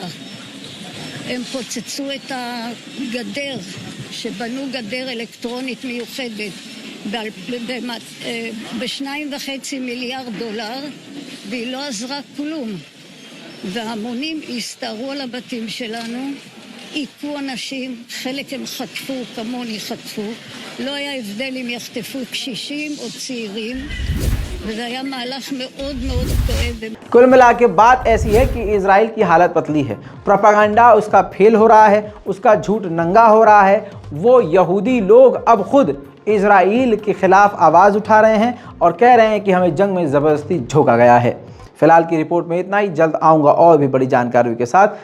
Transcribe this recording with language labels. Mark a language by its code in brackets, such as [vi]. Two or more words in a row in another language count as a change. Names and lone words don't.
[he] הם פוצצו את הגדר, שבנו גדר אלקטרונית מיוחדת, ב$2.5 מיליארד, והיא לא עזרה כלום. והמונים הסתערו על הבתים שלנו, עיקו אנשים, חלק הם חטפו, כמוני חטפו. לא היה הבדל אם יחטפו קשישים או צעירים, וזה היה מהלך מאוד מאוד כואב. [hi] कुल मिला के बात ऐसी है कि इज़राइल की हालत पतली है, प्रोपेगेंडा उसका फेल हो रहा है, उसका झूठ नंगा हो रहा है। वो यहूदी लोग अब खुद इज़राइल के ख़िलाफ़ आवाज़ उठा रहे हैं और कह रहे हैं कि हमें जंग में ज़बरदस्ती झोंका गया है। फ़िलहाल की रिपोर्ट में इतना ही। जल्द आऊँगा और भी बड़ी जानकारी के साथ।